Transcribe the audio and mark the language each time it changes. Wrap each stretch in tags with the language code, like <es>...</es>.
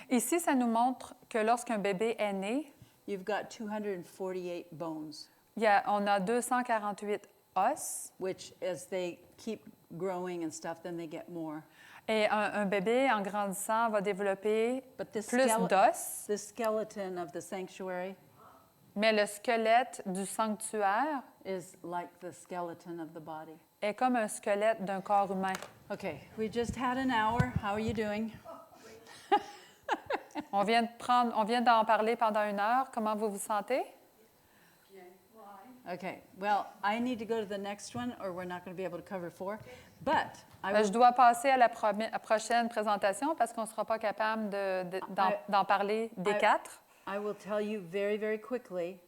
<fr>Ici, ça nous montre que lorsqu'un bébé est né,</fr> <en>you've got 248 bones,</en> <fr>on a 248 os.</fr> <en>which as they keep growing and stuff, then they get more.</en> <fr>Et un bébé, en grandissant, va développer</fr> <en>But this,</en> <fr>plus d'os.</fr> <en>the skeleton of the sanctuary</en> <fr>Mais le squelette du sanctuaire</fr> <en>is like the skeleton of the body.</en> <fr>est comme un squelette d'un corps humain.</fr> <en>Okay, we just had an hour. How are you doing?</en> <fr>On vient d'en parler pendant 1 heure. Comment vous vous sentez?</fr> <en>Okay, well, I need to go to the next one or we're not going to be able to cover 4. But I</en> <fr>Je</fr> <en>will,</en> <fr>dois passer à la prochaine présentation parce qu'on ne sera pas capable d'en parler des 4.</fr> <en>I will tell you very, very quickly</en>